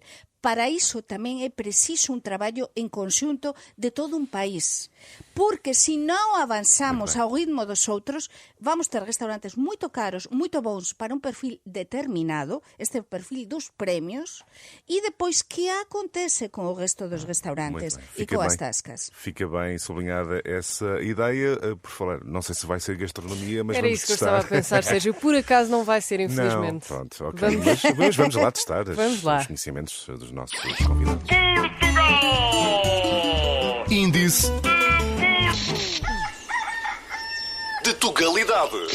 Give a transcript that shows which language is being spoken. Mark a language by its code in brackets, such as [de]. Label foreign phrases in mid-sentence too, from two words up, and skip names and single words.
[gl] Para iso tamén é preciso un traballo en conxunto de todo un país. Porque se non avanzamos ao ritmo dos outros, vamos ter restaurantes moito caros, moito bons para un perfil determinado, este perfil dos premios, e depois que acontece con o resto dos restaurantes e coas tascas. [pt] Fica bem sublinhada essa ideia. Por falar, não sei se vai ser gastronomia, mas era vamos isso que testar. eu estava a pensar, Sérgio. Por acaso não vai ser, infelizmente. Não, pronto, ok. Mas vamos lá testar os conhecimentos dos nossos convidados. Índice de Tugalidade.